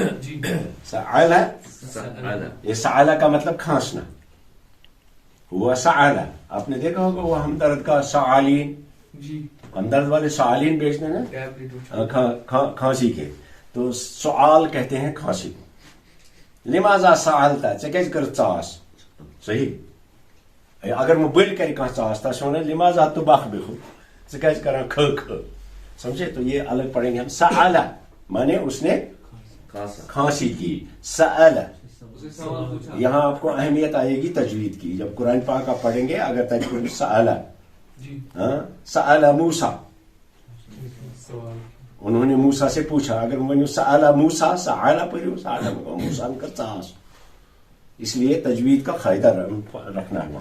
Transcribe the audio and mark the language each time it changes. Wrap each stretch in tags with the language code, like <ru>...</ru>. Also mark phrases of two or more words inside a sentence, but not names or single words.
<ur>سألا، یہ سألا کا مطلب کھانسنا، ہوا سألا، آپ نے دیکھا ہوگا وہ ہمدرد کا سعالین، ہمدرد والے سعالین بیچتے ہیں نا کھانسی کے، تو سعال کہتے ہیں کھانسی کو۔</ur> <ar>لماذا سألتا،</ar> <ks>ژےٚ کیازِ کٔرٕتھ ژاس، صحیح، اگر میں بٔلۍ کرِ کانٛہہ ژاس تس وَنان</ks> <ar>لماذا تُبخ بِخُ،</ar> <ks>ژٕ کیازِ کران کھٕ کھٕ،</ks> <ur>سمجھے؟ تو یہ الگ پڑھیں گے ہم۔ سألا مانے اس نے کھانسی کی، سألا یہاں آپ کو اہمیت آئے گی تجوید کی، جب قرآن پاک آپ پڑھیں گے اگر تجوید</ur> <ar>سألا، سألا موسیٰ،</ar> <ur>انہوں نے موسیٰ سے پوچھا، اگر ونیو</ur> <ar>سألا موسیٰ سألا</ar> <ur>پڑھو</ur> <ar>سألا موسیٰ</ar> <ur>کا ژاس، اس لیے تجوید کا فائدہ رکھنا ہے۔</ur>